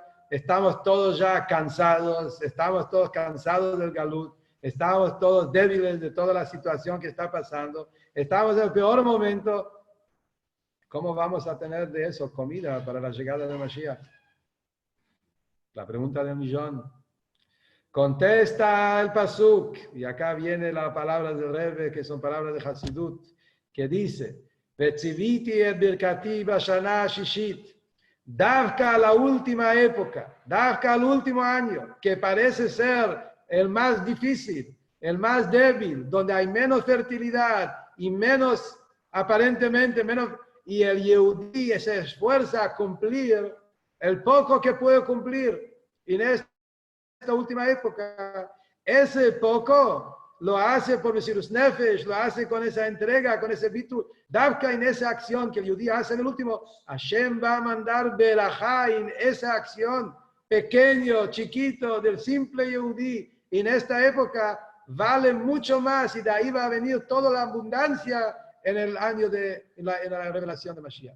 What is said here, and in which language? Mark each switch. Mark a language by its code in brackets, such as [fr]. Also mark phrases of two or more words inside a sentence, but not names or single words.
[es] Estamos todos ya cansados, estamos todos cansados del galut, estamos todos débiles de toda la situación que está pasando, estamos en el peor momento. ¿Cómo vamos a tener de eso comida para la llegada de Mashiach? La pregunta del millón. Contesta el pasuk, y acá viene las palabras del Rebbe, que son palabras de Hasidut, que dice: [he] Vetziviti et birkati bashana shishit. [es] Davka la última época, Davka al último año, que parece ser el más difícil, el más débil, donde hay menos fertilidad y menos, aparentemente menos, y el Yehudí se esfuerza a cumplir el poco que puede cumplir. Y en esta última época, ese poco lo hace por [he] Mesirus Nefesh, [es] lo hace con esa entrega, con ese bitul. Davka en esa acción que el Yehudí hace en el último, Hashem va a mandar berajá en esa acción, pequeño, chiquito, del simple Yehudí. En esta época vale mucho más, y de ahí va a venir toda la abundancia en el año en la revelación de Mashiach.